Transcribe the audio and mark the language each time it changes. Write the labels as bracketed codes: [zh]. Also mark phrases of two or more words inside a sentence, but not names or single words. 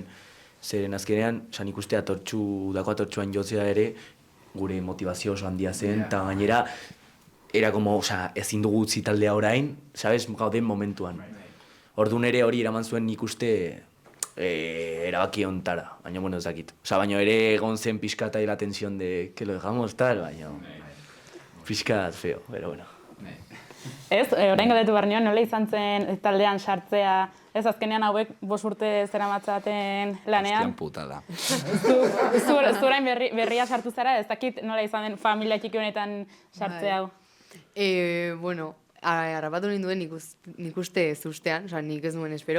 [eu] Zeren azkenean, osea, nik uste dako atortxuan jotzea ere, gure motivazio oso handia zen, eta gainera, [es] era como, [eu] osea, ezin dugu utzi taldea orain, sabes, gauden momentuan. Ordun ere hori eraman zuen nik uste erabaki ontara, baina bueno ez dakit. [es] Osea, [eu] baina ere egon zen pixka eta [es] la tensión de que lo dejamos tal, [eu] baina pixka [es] feo, pero bueno. [eu] Ez, orain galdetu behar nion, nola izan zen taldean sartzea, ez azkenean hauek 5 urte zeramatzaten lanean. Hostian puta da. Zu orain berria sartu zara, ez dakit nola izan den familia txiki honetan sartzea hau. Bueno, harrapatu ninduen nik uste ez ustean, osea, nik ez nuen espero.